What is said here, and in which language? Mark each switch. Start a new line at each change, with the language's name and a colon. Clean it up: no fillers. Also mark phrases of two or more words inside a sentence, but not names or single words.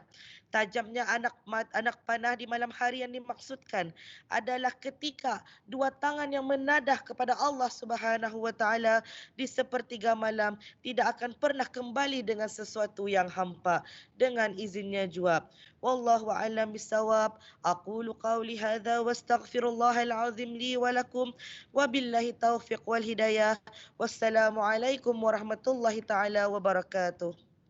Malay: Tajamnya anak panah di malam hari yang dimaksudkan adalah ketika dua tangan yang menadah kepada Allah
Arabic: سبحانه وتعالى
Malay: di sepertiga malam tidak akan pernah kembali dengan sesuatu yang hampa, dengan izinnya jua.
Arabic: والله أعلم بالصواب. أقول قولي هذا وأستغفر الله العظيم لي ولكم وبالله التوفيق والهداية. والسلام عليكم ورحمة الله تعالى وبركاته.